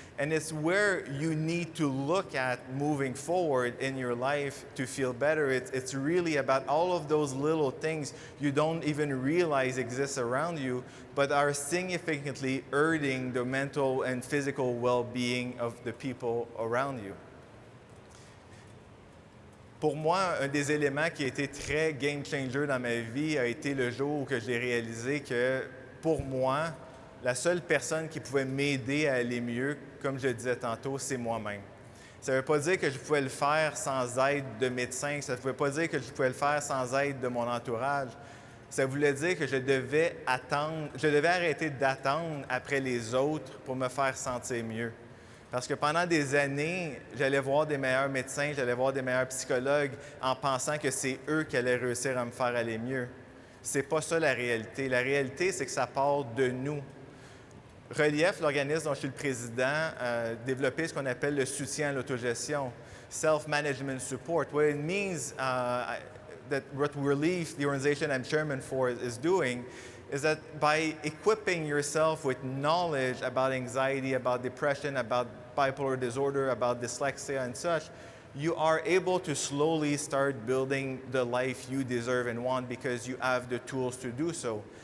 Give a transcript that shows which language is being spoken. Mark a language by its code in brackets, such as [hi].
[en] And it's where you need to look at moving forward in your life to feel better. It's really about all of those little things you don't even realize exist around you, but are significantly hurting the mental and physical well-being of the people around you. [fr] Pour moi, un des éléments qui a été très game changer dans ma vie a été le jour où que j'ai réalisé que, pour moi, la seule personne qui pouvait m'aider à aller mieux, comme je le disais tantôt, c'est moi-même. Ça ne veut pas dire que je pouvais le faire sans aide de médecins, ça ne veut pas dire que je pouvais le faire sans aide de mon entourage. Ça voulait dire que je devais arrêter d'attendre après les autres pour me faire sentir mieux. Parce que pendant des années, j'allais voir des meilleurs médecins, j'allais voir des meilleurs psychologues en pensant que c'est eux qui allaient réussir à me faire aller mieux. C'est pas ça la réalité. La réalité, c'est que ça part de nous. Relief, l'organisme dont je suis le président, a développé ce qu'on appelle le soutien à l'autogestion, [en] self-management support. What it means that what Relief, the organization I'm chairman for, is doing is that by equipping yourself with knowledge about anxiety, about depression, about bipolar disorder, about dyslexia and such, you are able to slowly start building the life you deserve and want because you have the tools to do so.